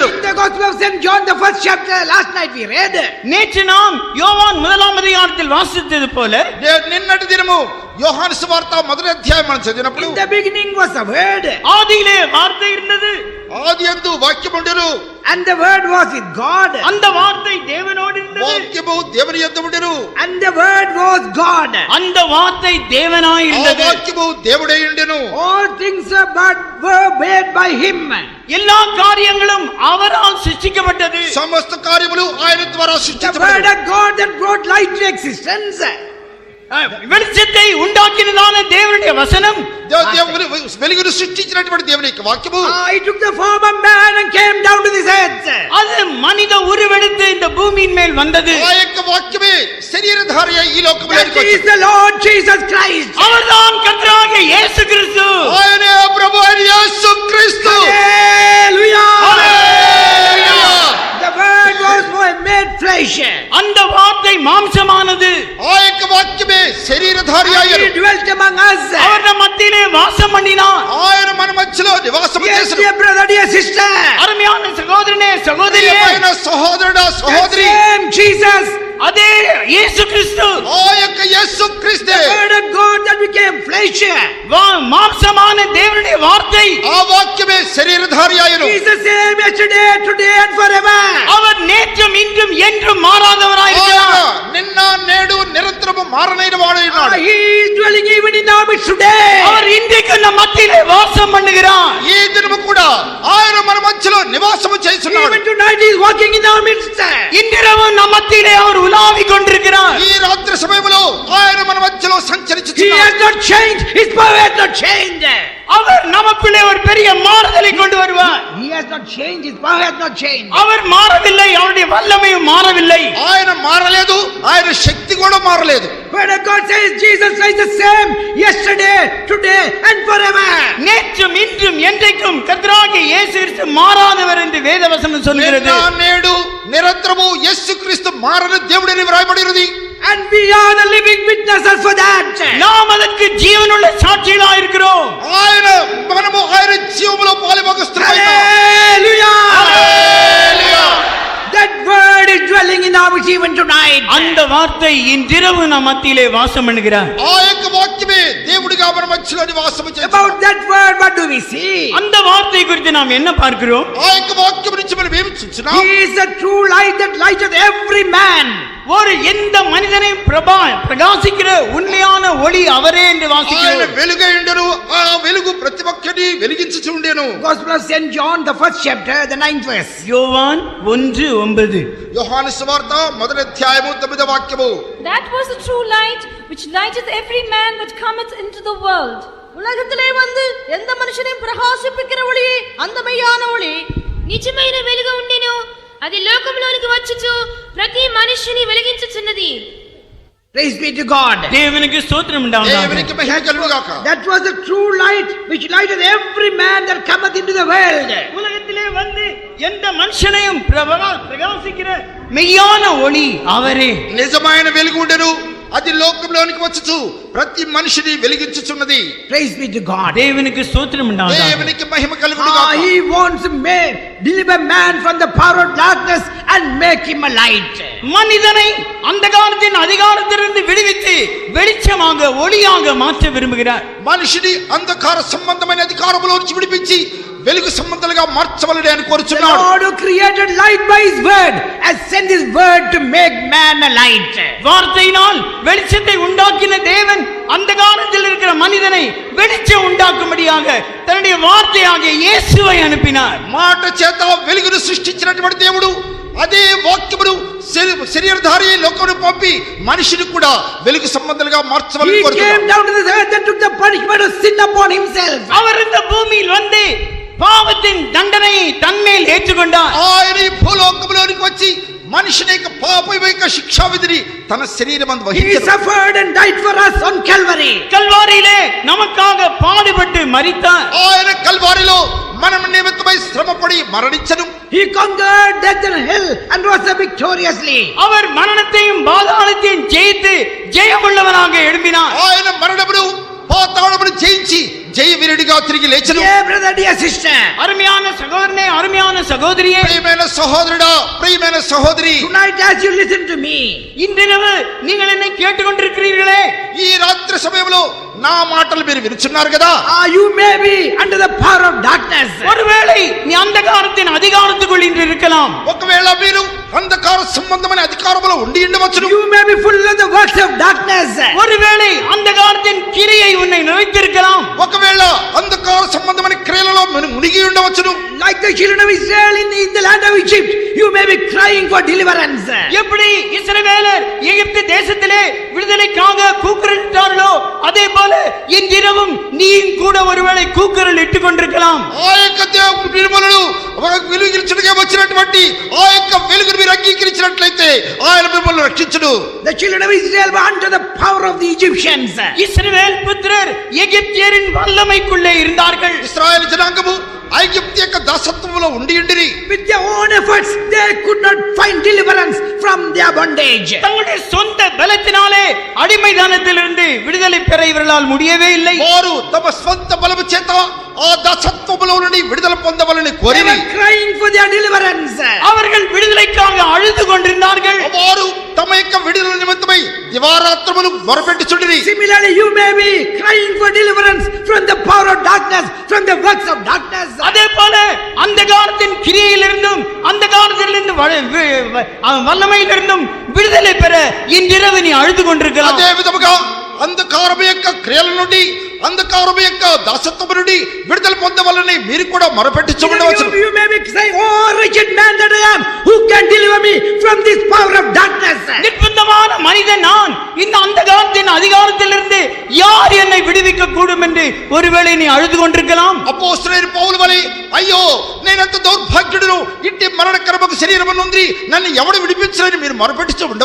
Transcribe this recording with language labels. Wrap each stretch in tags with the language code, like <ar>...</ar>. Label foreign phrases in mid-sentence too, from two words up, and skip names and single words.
<en>In the Gospel of St. John, the first chapter, last night we read.</en> <ta>நேற்று நாம் யோவான் 1 அதிகாரத்தில் வாசித்தது போல,</ta> <te>నిన్నటి దినము యోహాను సువార్త మొదటి అధ్యాయం మనం చదివినప్పుడు</te> <en>In the beginning was the word,</en> <ta>ஆதியிலே வார்த்தை இருந்தது,</ta> <te>ఆదియందు వాక్యం ఉండెను.</te> <en>and the word was with God,</en> <ta>அந்த வார்த்தை தேவனோடு இருந்தது,</ta> <te>వాక్యము దేవుని యందు ఉండెను.</te> <en>and the word was God.</en> <ta>அந்த வார்த்தை தேவனாய்</ta> <te>ఆ</te> <ta>இருந்தது.</ta> <te>వాక్యము దేవుడై ఉండెను.</te> <en>All things were made by him.</en> <ta>எல்லா காரியங்களும் அவரால் சிருஷ்டிக்கப்பட்டது.</ta> <te>సమస్త కార్యములు ఆయన ద్వారా</te> <en>The word</en> <te>సృష్టించబడినవి.</te> <en>of God that brought light to existence.</en> <ta>வெளிச்சத்தை உண்டாக்கினதான தேவனுடைய வசனம்</ta> <te>వెలుగును సృష్టించినటువంటి దేవుని యొక్క వాక్యము</te> <en>He took the form of man and came down to this earth.</en> <ta>அது மனித உருவெடுத்து இந்த பூமியின் மேல் வந்தது.</ta> <te>ఆ యొక్క వాక్యమే శరీరధారి ఈ లోకములోనికి</te> <en>That is</en> <te>వచ్చింది.</te> <en>the Lord Jesus Christ.</en> <ta>அவர்தான் கர்த்தராகிய இயேசு கிறிஸ்து.</ta> <te>ఆయనే ప్రభు అయిన యేసు క్రీస్తు.</te> <en>Hallelujah.</en> <te>హల్లెలూయా.</te> <en>The word was made flesh.</en> <ta>அந்த வார்த்தை மாம்சமானது.</ta> <te>ఆ యొక్క వాక్యమే శరీరధారియాయను.</te> <en>He dwelt among us.</en> <ta>அவர் நம் மத்தியிலே வாசம் பண்ணினார்.</ta> <te>ఆయన మన మధ్యలో నివాసము</te> <en>Yes,</en> <te>చేసెను.</te> <en>dear brother, dear sister.</en> <ta>அருமையான சகோதரனே சகோதரியே,</ta> <te>ప్రియమైన సహోదరుడా</te> <en>The</en> <te>సహోదరి,</te> <en>same Jesus,</en> <ta>அதே இயேசு கிறிஸ்து</ta> <te>ఆ యొక్క యేసు క్రీస్తే,</te> <en>word of God that became flesh.</en> <ta>மாம்சமான தேவனுடைய வார்த்தை,</ta> <te>ఆ వాక్యమే శరీరధారియాయను.</te> <en>He is the same yesterday, today and forever.</en> <ta>அவர் நேற்றும் இன்றும் என்றும்</ta> <te>ఆయన</te> <ta>மாறாதவராயிருக்கிறார்.</ta> <te>నిన్న నేడు నిరంతరము మారనైన వాడై ఉన్నాడు.</te> <en>He is dwelling even in our midst today.</en> <ta>அவர் இன்றைக்கு நம் மத்தியிலே வாசம் பண்ணுகிறார்.</ta> <te>ఈ దినము కూడా ఆయన మన మధ్యలో నివాసము చేస్తున్నాడు.</te> <en>Even tonight he is walking in our midst.</en> <ta>இன்றிரவு நம் மத்தியிலே அவர் உலாவிக் கொண்டிருக்கிறார்.</ta> <te>ఈ రాత్రి సమయంలో ఆయన మన మధ్యలో</te> <en>He</en> <te>సంచరించుచున్నాడు.</te> <en>has not changed. His power has not changed.</en> <ta>அவர் நமக்குள்ளே ஒரு பெரிய மாறுதலை கொண்டு வருவார்.</ta> <en>He has not changed. His power has not changed.</en> <ta>அவர் மாறவில்லை, அவருடைய வல்லமையும் மாறவில்லை.</ta> <te>ఆయన మారలేదు, ఆయన శక్తి కూడా మారలేదు.</te> <en>Word of God says Jesus is the same yesterday, today and forever.</en> <ta>நேற்றும் இன்றும் என்றைக்கும் கர்த்தராகிய இயேசு கிறிஸ்து மாறாதவர் என்று வேதவசனம் சொல்கிறது.</ta> <te>నిన్న నేడు నిరంతరము యేసుక్రీస్తు మారని దేవుడని వ్రాయబడినది.</te> <en>And we are the living witnesses for that.</en> <ta>நாம் அதற்கு ஜீவனுள்ள சாட்சிகளா இருக்கிறோம்.</ta> <te>ఆయన మనము ఆయన జీవములో పాలుభాగస్తులమైనాం.</te> <en>Hallelujah. That word is dwelling in our midst even tonight.</en> <ta>அந்த வார்த்தை இன்றிரவு நம் மத்தியிலே வாசம் பண்ணுகிறார்.</ta> <te>ఆ యొక్క వాక్యమే దేవుడిగా మన మధ్యలో నివాసము చేస్తున్నాడు.</te> <en>About that word, what do we see?</en> <ta>அந்த வார்த்தை குறித்து நாம் என்ன பார்க்கிறோம்?</ta> <te>ఆ యొక్క వాక్యం నుంచి మనం ఏమి చూస్తున్నాం?</te> <en>He is the true light that lighteth every man.</en> <ta>ஒரு எந்த மனிதனை பிரகாசிக்கிற உண்மையான ஒளி அவரே என்று</ta> <te>ఆయన</te> <ta>வாசிக்கிறோம்.</ta> <te>వెలుగై ఉండెను, ఆ వెలుగు ప్రతి ఒక్కరిని వెలిగించుచు ఉండెను.</te> <en>Gospel of St. John, the first chapter, the 9th verse.</en> <ta>யோவான் 1:9.</ta> <te>యోహాను సువార్త మొదటి అధ్యాయము 9వ వాక్యము.</te> <en>That was the true light which lighteth every man that cometh into the world.</en> <ta>உலகத்திலே வந்து எந்த மனுஷனையும் பிரகாசிப்பிக்கிற ஒளியே அந்த மெய்யான ஒளி.</ta> <te>నిజమైన వెలుగు ఉండెను, అది లోకంలోనికి వచ్చుచు ప్రతి మనిషిని వెలిగించుచున్నది.</te> <en>Praise be to God.</en> <ta>தேவனுக்கு ஸ்தோத்திரம் உண்டாவதாக.</ta> <te>దేవునికి మహిమ కలుగును గాక.</te> <en>That was the true light which lighteth every man that cometh into the world.</en> <ta>உலகத்திலே வந்து எந்த மனுஷனையும் பிரகாசிக்கிற மெய்யான ஒளி அவரே.</ta> <te>నిజమైన వెలుగు ఉండెను, అది లోకంలోనికి వచ్చుచు ప్రతి మనిషిని వెలిగించుచున్నది.</te> <en>Praise be to God.</en> <ta>தேவனுக்கு ஸ்தோத்திரம் உண்டாவதாக.</ta> <te>దేవునికి మహిమ కలుగును గాక.</te> <en>He wants to deliver man from the power of darkness and make him a light.</en> <ta>மனிதனை அந்தகாரத்தின் அதிகாரத்திலிருந்து விடுவித்து வெளிச்சமாக ஒளியாக மாற்ற விரும்புகிறார்.</ta> <te>మనిషిని అంధకార సంబంధమైన అధికారములో నుంచి విడిపించి వెలుగు సంబంధాలుగా మార్చవలెను అని</te> <en>The</en> <te>కోరుచున్నాడు.</te> <en>Lord who created light by his word has sent his word to make man a light.</en> <ta>வார்த்தையினால் வெளிச்சத்தை உண்டாக்கின தேவன் அந்தகாரத்தில் இருக்கிற மனிதனை வெளிச்சம் உண்டாக்கும்படியாக தன்னுடைய வார்த்தையாகிய இயேசுவை அனுப்பினார்.</ta> <te>మాట చేత వెలుగును సృష్టించినటువంటి దేవుడు అదే వాక్యమును శరీరధారి లోకమును పంపి మనిషిని కూడా వెలుగు సంబంధాలుగా మార్చవలని</te> <en>He came</en> <te>కోరుచున్నాడు.</te> <en>down to this earth and took the punishment of sin upon himself.</en> <ta>அவர் இந்த பூமியில் வந்து பாவத்தின் தண்டனையை தன்மேல் ஏற்றுக்கொண்டார்.</ta> <te>ఆయన ఈ భూలోకములోనికి వచ్చి మనిషిని యొక్క పాపం యొక్క శిక్షా విధిని తన శరీరమందు</te> <en>He</en> <te>వహించాడు.</te> <en>suffered and died for us on Calvary.</en> <ta>கல்வாரியிலே நமக்காக பாடுபட்டு மரித்தார்.</ta> <te>ఆయన కల్వారిలో మన నిమిత్తమై శ్రమపడి మరణించను.</te> <en>He conquered death and hell and rose up victoriously.</en> <ta>அவர் மரணத்தையும் பாதாளத்தையும் ஜெயித்து ஜெயமுள்ளவனாக எழும்பினார்.</ta> <te>ఆయన మరణమును పాతాళమును జయించి జయ వీరుడిగా తిరిగి లేచెను.</te> <en>Dear brother, dear sister,</en> <ta>அருமையான சகோதரனே, அருமையான சகோதரியே,</ta> <te>ప్రియమైన సహోదరుడా, ప్రియమైన సహోదరి,</te> <en>tonight as you listen to me,</en> <ta>இன்றிரவு நீங்கள் என்னை கேட்டுக்கொண்டிருக்கிறீர்களே,</ta> <te>ఈ రాత్రి సమయంలో నా మాటలు మీరు వినుచున్నారు కదా.</te> <en>you may be under the power of darkness.</en> <ta>ஒருவேளை நீ அந்தகாரத்தின் அதிகாரத்துக்குள் இன்று இருக்கலாம்.</ta> <te>ఒకవేళ మీరు అంధకార సంబంధమైన అధికారములో ఉండి ఉండవచ్చును.</te> <en>You may be full of the works of darkness.</en> <ta>ஒருவேளை அந்தகாரத்தின் கிரியை உன்னை நிறைத்திருக்கலாம்.</ta> <te>ఒకవేళ అంధకార సంబంధమైన క్రియలలో మునిగి ఉండవచ్చును.</te> <en>Like the children of Israel in the land of Egypt, you may be crying for deliverance.</en> <ta>எப்படி இஸ்ரவேலர் எகிப்து தேசத்திலே விடுதலைக்காக கூக்குரலிட்டார்களோ அதே போல இன்றிரவும் நீயும் கூட ஒருவேளை கூக்குரல் இட்டுக் கொண்டிருக்கலாம்.</ta> <te>ఆ యొక్క దేవుని నిర్మలను వెలుగించడానికి వచ్చినటువంటి ఆ యొక్క వెలుగును మీరు అంగీకరించినట్లయితే ఆయన మిమ్మల్ని రక్షించును.</te> <en>The children of Israel were under the power of the Egyptians.</en> <ta>இஸ்ரவேல் புத்திரர் எகிப்தியரின் வல்லமைக்குள்ளே இருந்தார்கள்.</ta> <te>ఇశ్రాయేలు జనాంగము ఐగుప్తు యొక్క దాసత్వంలో ఉండియుండిరి.</te> <en>With their own efforts, they could not find deliverance from their bondage.</en> <ta>தங்களுடைய சொந்த பலத்தினாலே அடிமைதானத்திலிருந்து விடுதலை பெற இவர்களால் முடியவே இல்லை.</ta> <te>వారు తమ స్వంత బలము చేత ఆ దాసత్వములో నుండి విడుదల పొందవాలని</te> <en>They</en> <te>కోరిరి.</te> <en>were crying for their deliverance.</en> <ta>அவர்கள் விடுதலைக்காக அழுது கொண்டிருந்தார்கள்.</ta> <te>వారు తమ యొక్క విడుదల నిమిత్తమై దివారాత్రములు మొరపెట్టుచుండిరి.</te> <en>Similarly, you may be crying for deliverance from the power of darkness, from the works of darkness.</en> <ta>அதே போல அந்தகாரத்தின் கிரியையிலிருந்தும் அந்தகாரத்திலிருந்து வல்லமையிலிருந்தும் விடுதலை பெற இன்றிரவு நீ அழுது கொண்டிருக்கலாம்.</ta> <te>అదే విధముగా అంధకారము యొక్క క్రియల నుండి అంధకారము యొక్క దాసత్వము నుండి విడుదల పొందవాలని మీరు కూడా మొరపెట్టుచుండవచ్చు.</te> <en>You may be saying, "Oh, wretched man that I am, who can deliver me from this power of darkness?"</en> <ta>நிர்பந்தமான மனிதன் நான், இந்த அந்தகாரத்தின் அதிகாரத்திலிருந்து யார் என்னை விடுவிக்க கூடும் என்று ஒருவேளை நீ அழுது கொண்டிருக்கலாம்.</ta> <te>అపోస్తలుడైన పౌలు వలె అయ్యో నేనంత దౌర్భాగ్యుడును ఇంటి మరణకరమకు శరీరము నుండి నన్ను ఎవడు విడిపించలేని మీరు మొరపెట్టుచు</te> <en>The</en>